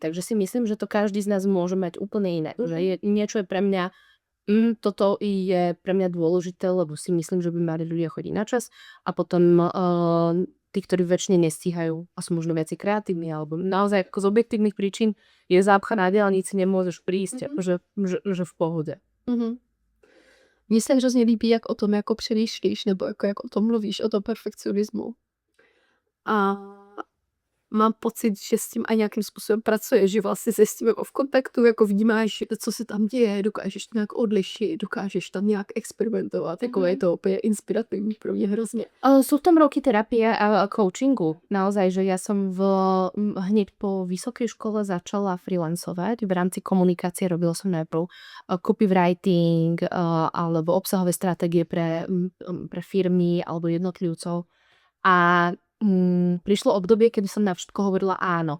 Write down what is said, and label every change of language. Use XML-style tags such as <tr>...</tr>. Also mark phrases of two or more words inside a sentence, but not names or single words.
<sk>Takže si myslím, že to každý z nás môže mať úplne iné. Že niečo je pre mňa, toto je pre mňa dôležité, lebo si myslím, že by mali ľudia chodiť na čas a potom tí, ktorí väčšine nestíhajú a sú možno viac kreatívni, alebo naozaj ako z objektívnych príčin je zápcha na diaľnici, nemôžeš prísť, že v pohode.</sk> <cs>Mně se hrozně líbí, jak o tom jako přemýšlíš, nebo jako jak o tom mluvíš, o tom perfekcionismu. A mám pocit, že s tím aj nějakým způsobem pracuješ, že vlastně se s tím jako v kontaktu, jako vnímáš, co se tam děje, dokážeš to nějak odlišit, dokážeš tam nějak experimentovat, jako je to úplně inspirativní pro mě hrozně.</cs> <sk>Sú v tom roky terapie a coachingu. Naozaj, že ja som hneď po vysokej škole začala freelancovať. V rámci komunikácie robila som najprv copywriting alebo obsahové stratégie pre firmy alebo jednotlivcov. A prišlo obdobie, kedy som na všetko hovorila áno.</sk>